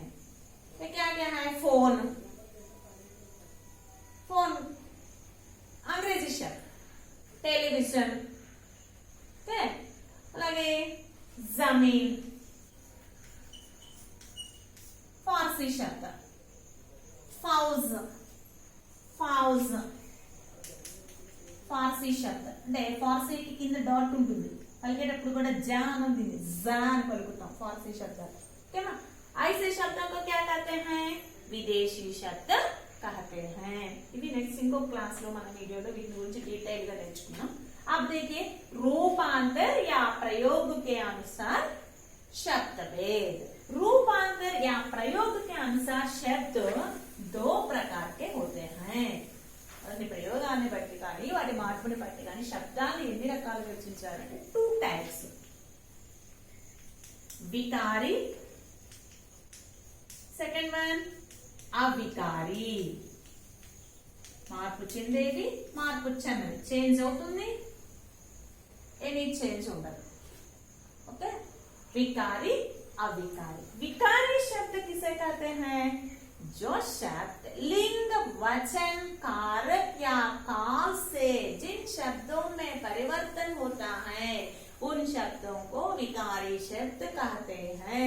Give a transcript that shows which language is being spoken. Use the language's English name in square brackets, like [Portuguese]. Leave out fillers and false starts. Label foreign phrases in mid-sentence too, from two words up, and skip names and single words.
[Hindi] ये क्या क्या है? फोन, फोन अंग्रेजी शब्द, टेलीविजन, అలాగే जमीन फारसी शब्द, फौज, फौज फारसी शब्द [Telugu] అంటే ఫార్సీకి కింద డాట్ ఉంటుంది, పలికేటప్పుడు కూడా జా అని ఉంటుంది, జా అని పలుకుతాం [Hindi] फारसी शब्द। ఓకేనా? ऐसे शब्दों को क्या कहते हैं? विदेशी शब्द कहते हैं। [Telugu] ఇవి నెక్స్ట్ ఇంకో క్లాస్ లో మన వీడియోలో వీటి గురించి డీటెయిల్ గా నేర్చుకున్నాం। [Hindi] अब देखिए रूपांतर या प्रयोग के अनुसार शब्द भेद। रूपांतर या प्रयोग के अनुसार शब्द दो प्रकार के होते हैं। [Telugu] ప్రయోగాన్ని బట్టి కానీ వాటి మార్పుని బట్టి కానీ శబ్దాన్ని ఎన్ని రకాలుగా విభజించారంటే 2 టైప్స్। వికారి, [English] second one [Telugu] అవికారి। మార్పు చెందేది, మార్పు చెందది, చేంజ్ అవుతుంది, [English] any change [Telugu] ఉండదు। [Hindi] ओके, विकारी, अविकारी। विकारी शब्द किसे कहते हैं? जो शब्द लिंग, वचन, कारक या काल से जिन शब्दों में परिवर्तन होता है उन शब्दों को विकारी शब्द कहते हैं।